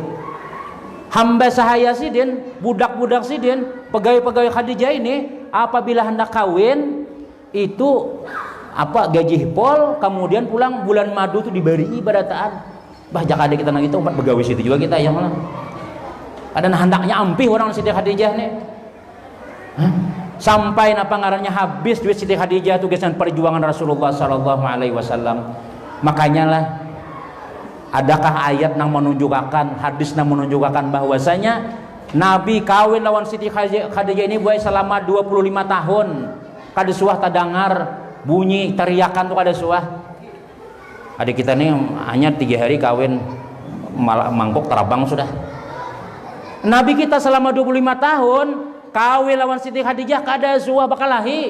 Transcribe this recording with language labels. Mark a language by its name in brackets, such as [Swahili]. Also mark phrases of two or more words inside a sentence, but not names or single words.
[Banjar] Hamba sahaya sidin, budak-budak sidin, pegawai-pegawai Khadijah ini, apabila hendak kawin, itu apa gaji pol, kemudian pulang bulan madu itu diberi barataan. Bah jaka ada kita nang itu umat pegawai situ juga kita yang mana? Ada hendaknya ampih orang Siti Khadijah nih. Hah? Sampai napa ngarannya habis duit Siti Khadijah tugasan perjuangan Rasulullah [Arabic] صلى الله عليه وسلم. [Banjar] Makanya lah adakah ayat yang menunjukkan, hadis yang menunjukkan bahwasanya Nabi kawin lawan Siti Khadijah ini buat selama 25 tahun. Kada suah tadangar bunyi teriakan tuh kada suah. Adik kita nih hanya 3 hari kawin mangkok terabang sudah. Nabi kita selama 25 tahun kawin lawan Siti Khadijah kada suah bakal lahi.